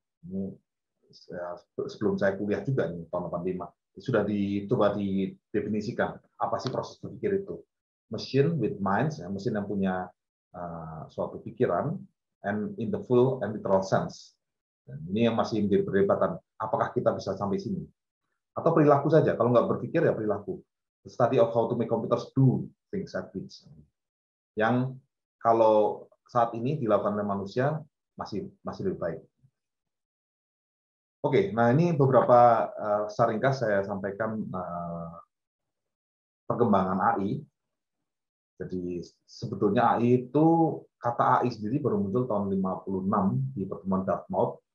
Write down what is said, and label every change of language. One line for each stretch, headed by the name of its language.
Indonesian: Ini sebelum saya kuliah juga nih, tahun 85 sudah coba didefinisikan apa sih proses berpikir itu.
English: Machine with minds,
Indonesian: ya, mesin yang punya suatu pikiran,
English: and in the full and literal sense.
Indonesian: Dan ini yang masih menjadi perdebatan. Apakah kita bisa sampai sini? Atau perilaku saja. Kalau nggak berpikir ya perilaku.
English: The study of how to make computers do things at least.
Indonesian: Yang kalau saat ini dilakukan oleh manusia masih lebih baik. Oke, nah ini beberapa secara ringkas saya sampaikan perkembangan AI. Jadi sebetulnya AI itu, kata AI sendiri baru muncul tahun 56 di pertemuan Dartmouth.